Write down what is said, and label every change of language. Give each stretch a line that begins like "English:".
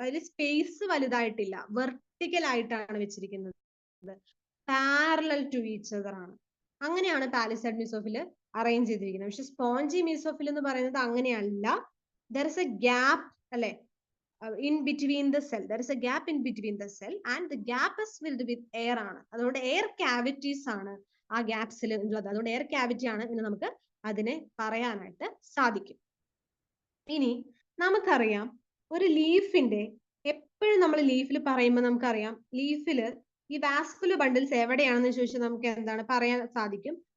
Malayalam: അതിൽ space വലുതായിട്ടില്ല, vertical ആയിട്ടാണ് വെച്ചിരിക്കുന്നത്,
English: parallel to each other
Malayalam: ആണ്. അങ്ങനെയാണ് പാലിസൈഡ് മീസോഫിൽ അറേഞ്ച് ചെയ്തിരിക്കുന്നത്. പക്ഷെ സ്പോഞ്ചി മീസോഫിൽ എന്ന് പറയുന്നത് അങ്ങനെയല്ല.
English: There is a gap അല്ലെ in between the cell. There is a gap in between the cell and the gap is filled with air ആണ്.
Malayalam: അതുകൊണ്ട് എയർ ക്യാവിറ്റീസ് ആണ് ആ ഗ്യാപ്സിൽ ഉള്ളത്. അതുകൊണ്ട് എയർ ക്യാവിറ്റി ആണ് എന്ന് നമുക്ക് അതിനെ പറയാനായിട്ട് സാധിക്കും. ഇനി നമുക്കറിയാം ഒരു ലീഫിന്റെ, എപ്പോഴും നമ്മൾ ലീഫിൽ പറയുമ്പോൾ നമുക്കറിയാം ലീഫിൽ ഈ വാസ്കുലർ ബണ്ടിൽസ് എവിടെയാണെന്ന് ചോദിച്ചാൽ നമുക്ക് എന്താണ് പറയാൻ സാധിക്കും?